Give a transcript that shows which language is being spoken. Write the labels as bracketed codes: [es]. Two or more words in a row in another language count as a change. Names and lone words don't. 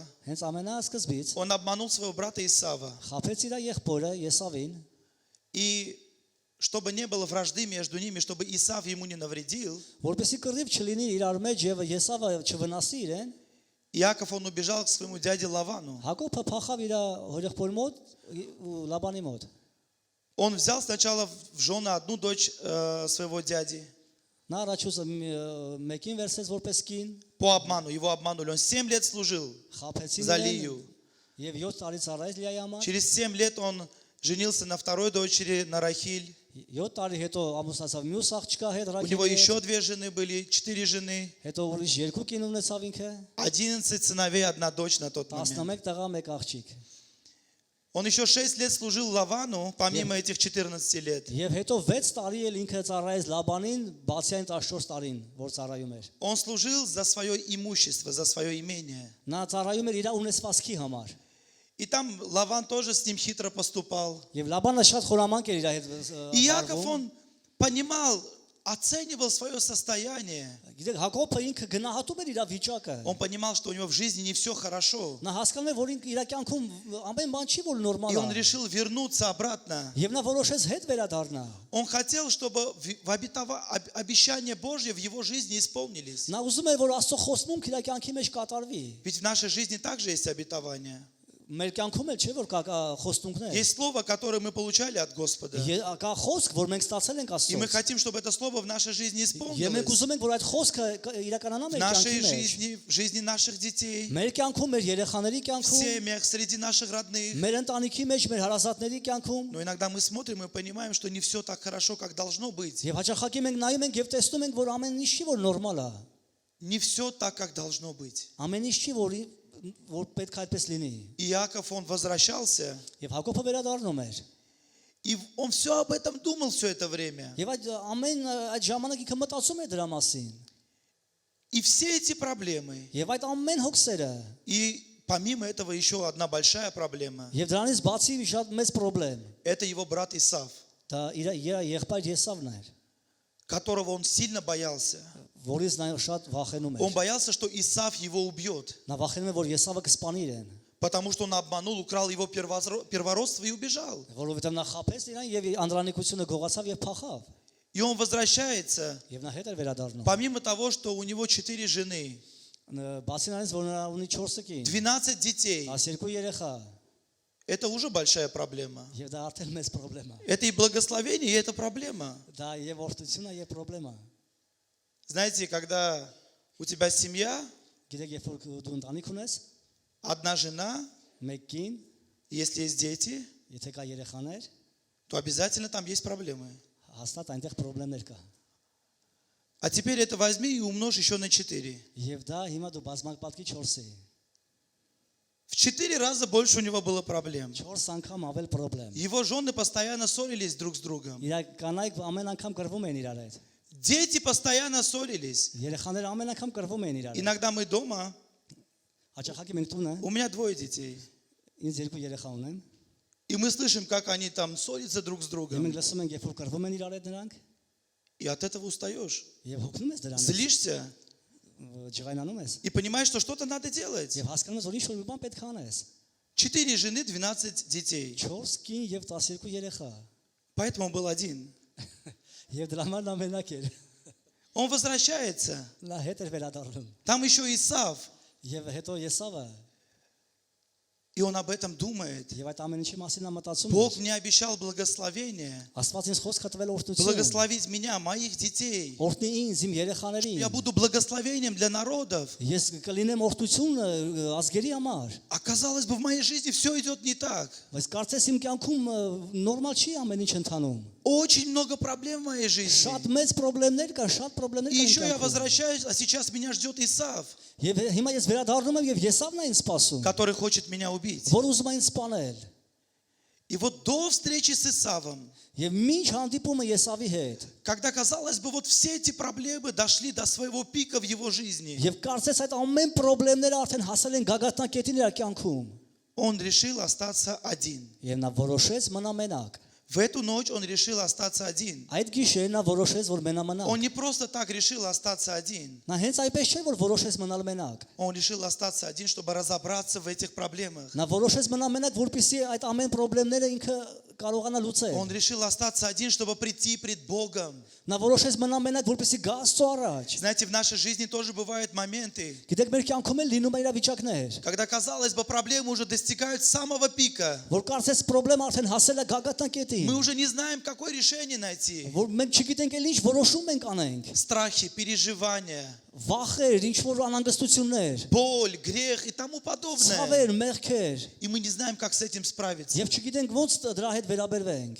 [hy] հենց ամենասկզբից [ru] он обманул своего брата Исава. [hy] խաբեց իր եղբորը Եսավին, [ru] И чтобы не было вражды между ними, чтобы Исав ему не навредил, [hy] որպեսզի կռիվ չլինի իրար մեջ եւ Եսավը չվնասի իրեն, [ru] Иаков, он убежал к своему дяде Лавану. [hy] Հակոբը փախավ իր հորեղբոր մոտ ու Լաբանի мот։ [ru] Он взял сначала в жены одну дочь своего дяди. [hy] Նա առաջուց մեկին վերցրեց որպես կին, [ru] По обману, его обманули. Он 7 лет служил [hy] խաբեցին [ru] за [hy] իրեն [ru] Лию. [hy] եւ 7 տարի ծառայեց Լիայի համար։ [ru] Через 7 лет он женился на второй дочери, на Рахиль. [hy] 7 տարի հետո ամուսնացավ մյուս աղջկա հետ [ru] У него [hy] Ռաքելի, [ru] еще 2 жены были, 4 жены, [hy] հետո ուրիշ 2 կին ունեցավ ինքը, [ru] 11 сыновей, 1 дочь на тот момент. [hy] 11 տղա, 1 աղջիկ։ [ru] Он еще 6 лет служил Лавану, помимо этих 14 лет. [hy] Եվ հետո 6 տարի էլ ինքը ծառայեց Լաբանին, բացի այն 14 տարին, որ ծառայում էր։ [ru] Он служил за свое имущество, за свое имение. [hy] Նա ծառայում էր իր ունեցվածքի համար։ [ru] И там Лаван тоже с ним хитро поступал. [hy] Եվ Լաբանը շատ խորամանկ էր իր հետ [ru] И Иаков, [hy] վարվում։ [ru] он понимал, оценивал свое состояние. [hy] Գիտեք, Հակոբը ինքը գնահատում էր իր վիճակը։ [ru] Он понимал, что у него в жизни не все хорошо. [hy] Նա հասկանում էր, որ ինքը իր կյանքում ամեն բան չի որ [ru] И [hy] նորմալ [ru] он [hy] է։ [ru] решил вернуться обратно. [hy] Եվ նա որոշեց հետ վերադառնա։ [ru] Он хотел, чтобы обещания Божьи в его жизни исполнились. [hy] Նա ուզում էր, որ Աստծո խոստմունքը իր կյանքի մեջ կատարվի։ [ru] Ведь в нашей жизни также есть обетования. [hy] Մեր կյանքում էլ չէ որ կա խոստումներ։ [ru] Есть слово, которое мы получали от Господа. [hy] Կա խոսք, որ մենք ստացել ենք [ru] И мы [hy] Աստծոց։ [ru] хотим, чтобы это слово в нашей жизни [hy] Եվ մենք [ru] исполнилось. [hy] ուզում ենք, որ այդ խոսքը իրականանա [ru] В [hy] մեր [ru] нашей [hy] կյանքի մեջ։ [ru] жизни, в жизни наших детей, [hy] Մեր կյանքում, մեր երեխաների [ru] в [hy] կյանքում, [ru] семьях, среди наших родных. [hy] մեր ընտանիքի մեջ, մեր հարազատների կյանքում, [ru] Но иногда мы смотрим и понимаем, что не все так хорошо, как должно быть. [hy] եւ հաճախակի մենք նայում ենք եւ տեսնում ենք, որ ամեն ինչ չի որ նորմալ է։ [ru] Не все так, как должно быть. [hy] Ամեն ինչ չի որ պետք է այդպես լինի։ [ru] Иаков, он возвращался, [hy] Եվ Հակոբը վերադառնում էր։ [ru] и он все об этом думал все это время. [hy] Եվ այդ ժամանակ ինքը մտածում էր դրա մասին։ [ru] И все эти проблемы, [hy] Եվ այդ ամեն հոգսերը, [ru] и помимо этого еще одна большая проблема, [hy] եւ դրանից բացի շատ մեծ խնդրեմ, [ru] это его брат Исав, [hy] դա իր եղբայր Եսավն էր, [ru] которого он сильно боялся. [hy] որից նա շատ վախենում [ru] Он [hy] էր։ [ru] боялся, что Исав его убьет, [hy] Նա վախենում էր, որ Եսավը կսպանի իրեն, [ru] потому что он обманул, украл его первородство и убежал. [hy] որովհետեւ նա խաբեց իրան եւ անդրանիկությունը գողացավ եւ փախավ։ [ru] И он возвращается, [hy] Եվ նա հետ էր վերադառնում։ [ru] помимо того, что у него 4 жены, [hy] Բացի նրանից, որ նա ունի 4 կին, [ru] 12 детей, [hy] 12 երեխա, [ru] это уже большая проблема. [hy] եւ դա արդեն մեծ խնդրեմ է։ [ru] Это и благословение, и это проблема. [hy] Դա եւ օրհնությունը եւ խնդրեմ է։ [ru] Знаете, когда у тебя семья, [hy] Գիտեք, երբ որ դու ընտանիք ունես, [ru] одна жена, [hy] մեկ կին, [ru] если есть дети, [hy] եթե կա երեխաներ, [ru] то обязательно там есть проблемы. [hy] հաստատ այնտեղ խնդիրներ կա։ [ru] А теперь это возьми и умножь еще на 4. [hy] Եվ դա հիմա դու բազմակ պատկի 4-ի։ [ru] В 4 раза больше у него было проблем. [hy] 4 անգամ ավել խնդրեմ։ [ru] Его жены постоянно ссорились друг с другом. [hy] Իր կանայք ամեն անգամ կռվում են իրար հետ։ [ru] Дети постоянно ссорились. [hy] Երեխաները ամեն անգամ կռվում են իրար հետ։ [ru] Иногда мы дома, [hy] Հաճախակի մենք տունը, [ru] у меня 2 детей. [hy] ինձ 2 երեխա ունեմ։ [ru] И мы слышим, как они там ссорятся друг с [hy] Եվ [ru] другом. [hy] մենք լսում ենք, երբ որ կռվում են իրար հետ նրանք, [ru] И от этого устаешь. [hy] եւ հոգնում ես դրանից, [ru] Злишься [hy] ջղայնանում ես, [ru] и понимаешь, что что-то надо делать. [hy] եւ հասկանում ես, որ ինչ որ մի բան պետք է անես։ [ru] 4 жены, 12 детей. [hy] 4 կին եւ 12 երեխա։ [ru] Поэтому он был один. [hy] Եվ դրա համար նա մենակ էր։ [ru] Он возвращается. [hy] Նա հետ էր վերադառնում։ [ru] Там еще Исав. [hy] Եվ հետո Եսավը, [ru] И он об этом думает. [hy] եւ այդ ամեն ինչի մասին նա մտածում [ru] Бог [hy] էր։ [ru] мне обещал благословение. [hy] Աստված ինձ խոսք է տվել օրհնություն։ [ru] Благословить меня, моих детей. [hy] Օրհնի ինձ, իմ երեխաներին։ [ru] Я буду благословением для народов. [hy] Ես կլինեմ օրհնություն ազգերի համար։ [ru] А казалось бы, в моей жизни все идет не так. [hy] Բայց կարծես իմ կյանքում նորմալ չի ամեն ինչ ընթանում։ [ru] Очень много проблем в моей жизни. [hy] Շատ մեծ խնդիրներ կան, շատ խնդիրներ [ru] И [hy] կան։ [ru] еще [hy] իմ [ru] я [hy] կյանքում։ [ru] возвращаюсь, а сейчас меня ждет Исав, [hy] Եվ հիմա ես վերադառնում եմ եւ Եսավն է ինձ սպասում, [ru] который хочет меня убить. [hy] որ ուզում է ինձ սպանել։ [ru] И вот до встречи с Исавом, [hy] Եվ մինչ հանդիպումը Եսավի հետ, [ru] когда, казалось бы, вот все эти проблемы дошли до своего пика в его жизни, [hy] եւ կարծես այդ ամեն խնդիրները արդեն հասել են գագաթնակետին իր կյանքում, [ru] он решил остаться один. [hy] եւ նա որոշեց մնա մենակ։ [ru] В эту ночь он решил остаться один. [hy] Այդ գիշեր նա որոշեց, որ մենա մնա։ [ru] Он не просто так решил остаться один. [hy] Նա հենց այդպես չէ, որ որոշեց մնալ մենակ։ [ru] Он решил остаться один, чтобы разобраться в этих проблемах. [hy] Նա որոշեց մնալ մենակ, որպեսզի այդ ամեն խնդիրները ինքը կարողանա լուծել։ [ru] Он решил остаться один, чтобы прийти пред Богом. [hy] Նա որոշեց մնալ մենակ, որպեսզի գա Աստծո առաջ։ [ru] Знаете, в нашей жизни тоже бывают моменты, [hy] Գիտեք, մեր կյանքում էլ լինում է իրավիճակներ, [ru] когда, казалось бы, проблемы уже достигают самого пика. [hy] որ կարծես խնդրեմ արդեն հասել է գագաթնակետին, [ru] Мы уже не знаем, какое решение найти. [hy] որ մենք չգիտենք էլ ինչ որոշում ենք անենք։ [ru] Страхи, переживания, [hy] Վախեր, ինչ որ անհանգստություններ, [ru] боль, грех и тому подобное. [hy] ցավեր, մեղքեր, [ru] И мы не знаем, как с этим справиться. [hy] եւ չգիտենք ոնց դրա հետ վերաբերվենք։